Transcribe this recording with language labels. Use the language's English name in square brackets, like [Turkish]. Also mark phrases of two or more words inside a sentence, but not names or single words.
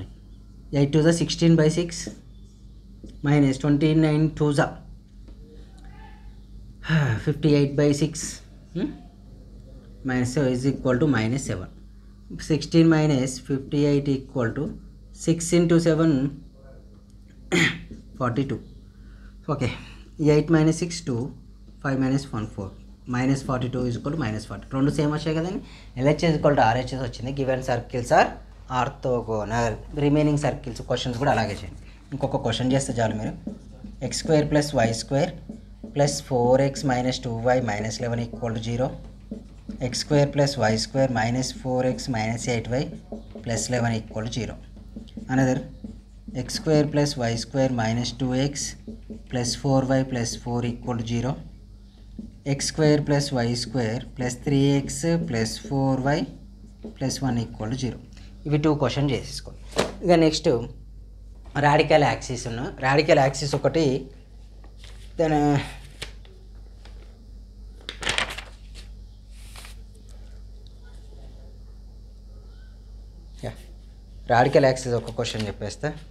[English] 8 2s 16/6 -29 2s 58/6 is equal to -7. 16 minus 58 equal to 6 into 7 42. Okay, 8 minus 6 2, 5 minus 1 4, -42 is equal to -40. [Telugu] రెండు సేమ్ వచ్చాయి కదండి. LHS = RHS వచ్చింది. [English] given circles are orthogonal. remaining circles questions [Telugu] కూడా అలాగే చేయండి. ఇంకొక క్వశ్చన్ చేస్తే చాలు మీరు. x² + y² + 4x - 2y - 11 = 0. x² + y² - 4x - 8y + 11 = 0. Another x² + y² - 2x + 4y + 4 = 0. x² + y² + 3x + 4y + 1 = 0. ఇవి 2 క్వశ్చన్ చేసేసుకోండి. ఇక [English] next radical axis radical axis [Telugu] ఒకటి [English] then radical axis [Telugu] ఒక క్వశ్చన్ చెప్పేస్తా.